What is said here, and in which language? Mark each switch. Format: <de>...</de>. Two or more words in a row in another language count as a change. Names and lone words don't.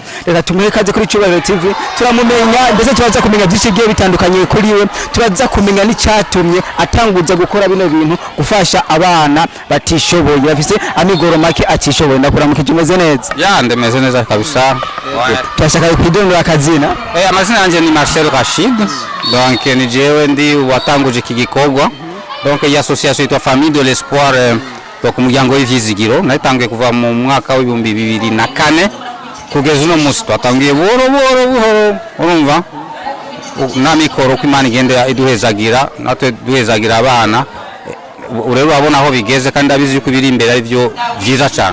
<rn>Reka tumuhe kaze kuri Cyubahiro TV turamumenya ndetse turaza kumenya byinshi bigiye bitandukanye kuri we, turaza kumenya n'icyatumye atanguza gukora bino bintu gufasha abana batishoboye bafise amigoro make atishoboye. Ndakuramukije umeze neza? Ya ndemeze neza kabisa. Turashaka kwidondora akazina. Amazina yanjye ni Marcel Rashid, donc ni jewe ndi watanguje iki gikorwa, donc iyi association yitwa Famille de l'Espoir, donc umuryango w'ivyizigiro natangiye kuva mu mwaka wa 2004 kugeza uno munsi twatangiye buhoro urumva na mikoro ko Imana igenda iduhezagira natwe duhezagira abana urero abona aho bigeze kandi abizi yuko biri imbere ari byo byiza cyane.</rn>